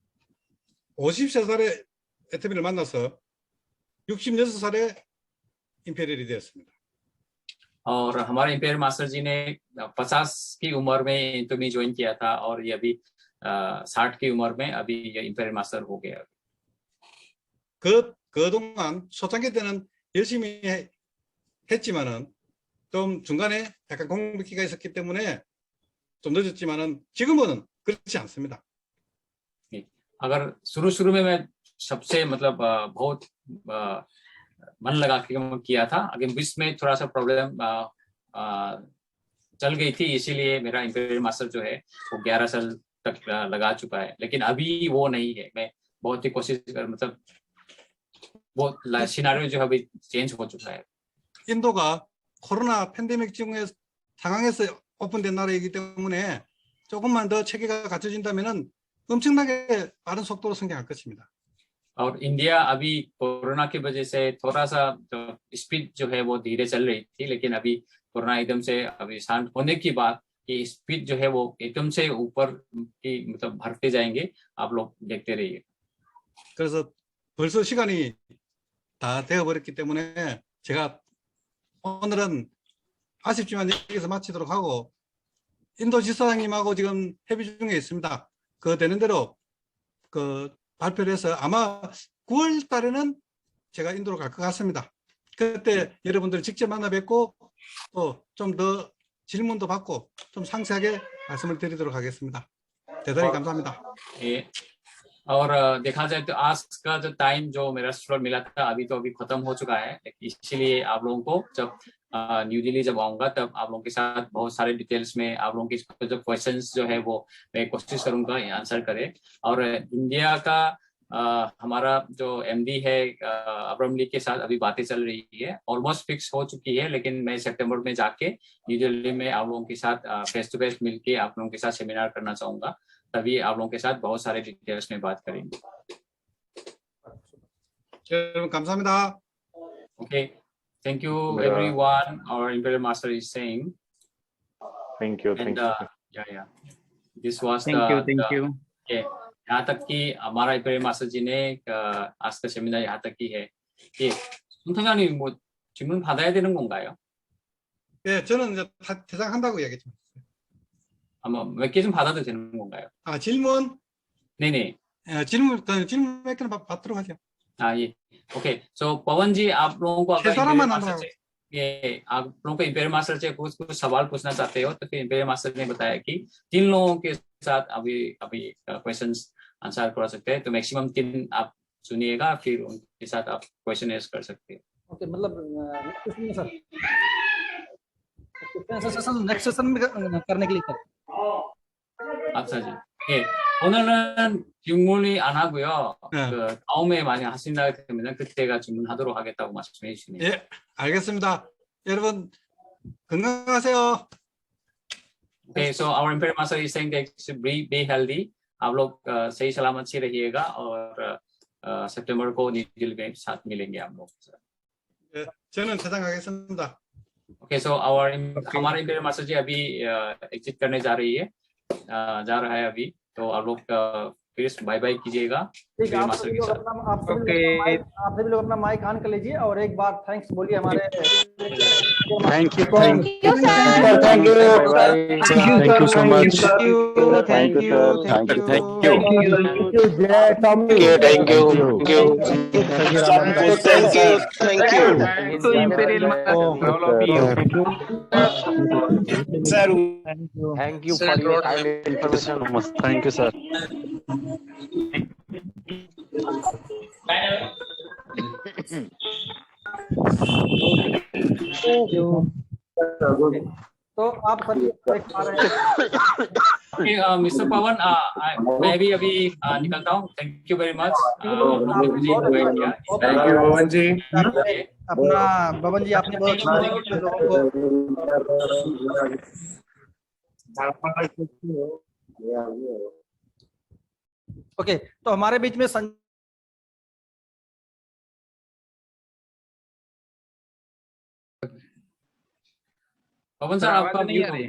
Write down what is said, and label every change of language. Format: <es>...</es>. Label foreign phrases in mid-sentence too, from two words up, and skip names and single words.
<ko>53살에 에토미를 만나서 66살에 임페리얼이 되었습니다.</ko> <hi>और हमारे इंपीरियल मास्टर जी ने 50 की उम्र में इंटोमी ज्वाइन किया था और ये अभी 60 की उम्र में अभी ये इंपीरियल मास्टर हो गया।</hi> <ko>그동안 초창기 때는 열심히 했지만은 좀 중간에 약간 공백기가 있었기 때문에 좀 늦었지만은 지금은 그렇지 않습니다.</ko> <hi>अगर शुरू में मैं सबसे मतलब बहुत मन लगा के किया था, अगर बीच में थोड़ा सा प्रॉब्लम चल गई थी, इसीलिए मेरा इंपीरियल मास्टर जो है वो 11 साल तक लगा चुका है, लेकिन अभी वो नहीं है। मैं बहुत ही कोशिश कर मतलब वो सिनेरियो जो अभी चेंज हो चुका है।</hi> <ko>인도가 코로나 팬데믹 상황에서 오픈된 나라이기 때문에 조금만 더 체계가 갖춰진다면은 엄청나게 빠른 속도로 성장할 것입니다.</ko> <hi>और इंडिया अभी कोरोना की वजह से थोड़ा सा स्पीड जो है वो धीरे चल रही थी, लेकिन अभी कोरोना एकदम से अभी शांत होने की बाद कि स्पीड जो है वो एकदम से ऊपर की मतलब बढ़ते जाएंगे, आप लोग देखते रहिए।</hi> <ko>그래서 벌써 시간이 다 되어버렸기 때문에 제가 오늘은 아쉽지만 여기서 마치도록 하고, 인도 지사장님하고 지금 협의 중에 있습니다. 그 되는 대로 그 발표를 해서 아마 9월 달에는 제가 인도로 갈 것 같습니다. 그때 여러분들 직접 만나 뵙고 또 좀 더 질문도 받고 좀 상세하게 말씀을 드리도록 하겠습니다. 대단히 감사합니다. 예.</ko> <hi>और देखा जाए तो आज का जो टाइम जो मेरा स्लॉट मिला था अभी तो अभी खत्म हो चुका है, इसीलिए आप लोगों को जब न्यू दिल्ली जब आऊंगा तब आप लोगों के साथ बहुत सारे डिटेल्स में आप लोगों की जो क्वेश्चंस जो है वो मैं कोशिश करूंगा आंसर करे। और इंडिया का हमारा जो एमडी है अब्राहम ली के साथ अभी बातें चल रही है,</hi> <en>almost fix</en> <hi>हो चुकी है, लेकिन मैं सितंबर में जाके न्यू दिल्ली में आप लोगों के साथ</hi> <en>face to face</en> <hi>मिलके आप लोगों के साथ सेमिनार करना चाहूंगा, तभी आप लोगों के साथ बहुत सारे डिटेल्स में बात करेंगे।</hi> <ko>여러분 감사합니다.</ko> <en>Okay, thank you everyone. Our Imperial Master is saying. Thank you. And yeah. This was thank you.</en> <hi>Okay, यहाँ तक कि हमारा इंपीरियल मास्टर जी ने आज का 세미나 यहाँ तक की है।</hi> <ko>예, 손타장님 뭐 질문 받아야 되는 건가요? 예, 저는 이제 대장한다고 이야기했죠. 아마 몇 개 좀 받아도 되는 건가요? 아, 질문? 네네. 질문 몇 개는 받도록 하죠.</ko> <hi>ये ओके। सो पवन जी, आप लोगों को अगर आप लोगों को इंपीरियल मास्टर से कुछ सवाल पूछना चाहते हो तो फिर इंपीरियल मास्टर ने बताया कि 3 लोगों के साथ अभी</hi> <en>questions answer</en> <hi>कर सकते हैं, तो मैक्सिमम 3 आप चुनिएगा, फिर उनके साथ आप</hi> <en>question ask</en> <hi>कर सकते हैं। ओके, मतलब सर</hi> <en>next session</en> <hi>में करने के लिए सर। अच्छा जी.</hi> <ko>예, 오늘은 질문이 안 하고요. 그 다음에 많이 하신다 되면 그때가 질문하도록 하겠다고 말씀해 주시네요. 예, 알겠습니다. 여러분 건강하세요.</ko> <en>Okay, so our Imperial Master is saying that be healthy.</en> <hi>आप लोग सही सलामत से रहिएगा और सितंबर को न्यू दिल्ली में साथ मिलेंगे हम लोग।</hi> <ko>예, 저는 퇴장하겠습니다.</ko> <en>Okay, so</en> <hi>हमारे Imperial Master जी अभी एग्जिट करने जा रहा है अभी, तो आप लोग फिर</hi> <en>bye bye</en> <hi>कीजिएगा। ठीक है, आप सभी लोग अपना</hi> <en>mic on</en> <hi>कर लीजिए और एक बार थैंक्स बोलिए हमारे।</hi> <en>thank you so much. thank you for your kind information. thank you sir.</en> <hi>तो आप सभी देख पा रहे हैं। मिस्टर पवन, मैं भी अभी निकलता हूँ।</hi> <en>thank you very much. thank you</en> <hi>पवन जी। अपना पवन जी आपने बहुत ओके, तो हमारे बीच में पवन सर आपका म्यूट है।</hi>